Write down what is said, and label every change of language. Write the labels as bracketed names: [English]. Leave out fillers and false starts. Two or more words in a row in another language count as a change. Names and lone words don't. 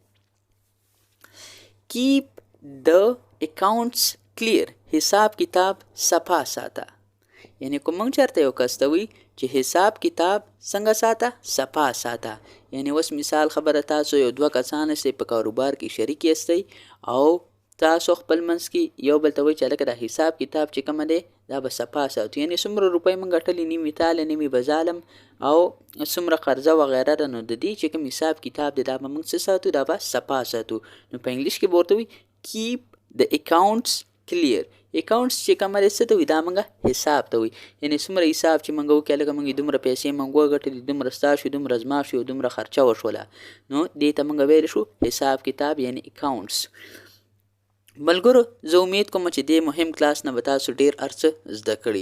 [English] Keep the accounts clear [Pashto] حساب کتاب صفا ساته. یعنی که موږ چېرته یو کس ته وایي چې حساب کتاب څنګه ساته صفا ساته، یعنی اوس مثال خبره تاسو یو دوه کسان استئ په کاروبار کې شریک یاستئ او تاسو خپل منځ کې یو بل ته وایي چې هلکه دا حساب کتاب چې کومه دی دا به صفا ساتو، یعنی څومره روپۍ موږ ګټلې نیمې تاله نیمې به ظالم او څومره قرضه وغیره ده، نو د دې چې کوم حساب کتاب دی دا به موږ څه ساتو، دا به صفا ساتو. [English] نو په انګلیش کې به ورته وایي Keep the accounts clear. [Pashto] اکاونټس چې کومه دی څه ته وایي، دا موږ حساب ته وایي، یعنی څومره حساب چې موږ وکړو لکه موږ دومره پیسې موږ وګټلې، دومره ستا شو، دومره زما شو، دومره خرچه وشوله، نو دې ته موږ ویلی شو حساب کتاب یعنی اکاونټس. ملګرو زه امید کوم چې دې مهم کلاس نه به تاسو ډېر هر څه زده کړي.